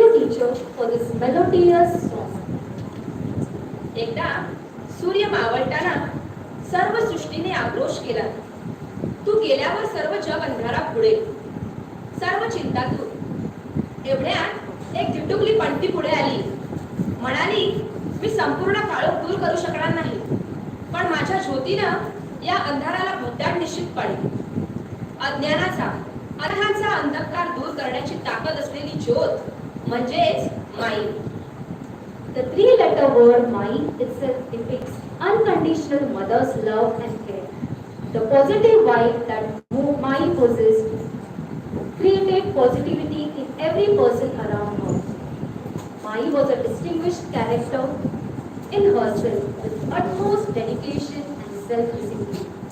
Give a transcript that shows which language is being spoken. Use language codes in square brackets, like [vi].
[en] future for this melodious song. [mr] एकदा सूर्य मावळताना सर्व सृष्टीने आक्रोश केला. तू गेल्यावर सर्व जग अंधारात बुडेल. सर्व चिंता दूर. एवढ्यात एक टिटुकली पणती पुढे आली. म्हणाली, मी संपूर्ण काळोख दूर करू शकणार नाही, पण माझ्या ज्योतीनं या अंधाराला भुताड निश्चित पाडेल. अज्ञानाचा अनहांचा अंधकार दूर करण्याची ताकद असलेली ज्योत म्हणजेच माई. [en] The three-letter word Mai itself depicts unconditional mother's love and care. The positive vibe that Mai possessed created positivity in every person around her. Mai was a distinguished character in herself with utmost dedication and self-discipline.